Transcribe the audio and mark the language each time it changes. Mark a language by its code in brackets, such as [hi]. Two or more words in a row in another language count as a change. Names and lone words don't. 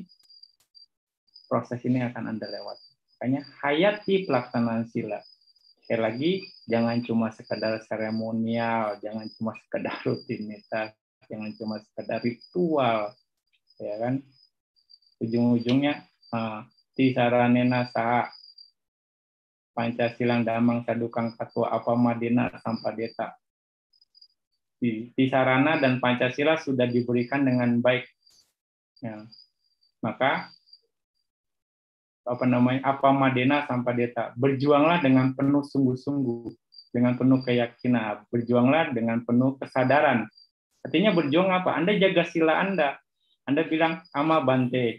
[id] Proses ini akan Anda lewati. Makanya hayati pelaksanaan sila. Sekali lagi, jangan cuma sekedar seremonial, jangan cuma sekedar rutinitas, jangan cuma sekedar ritual, ya kan? [pi] Ujung-ujungnya tisaranena saha Pancasilang damang sadukang katwa apa madina sampadeta. [id] Tisarana dan Pancasila sudah diberikan dengan baik. Ya. Maka [pi] apa madena sampadeta, [id] berjuanglah dengan penuh sungguh-sungguh, dengan penuh keyakinan, berjuanglah dengan penuh kesadaran. Artinya berjuang apa? Anda jaga sila Anda. Anda bilang ama bante.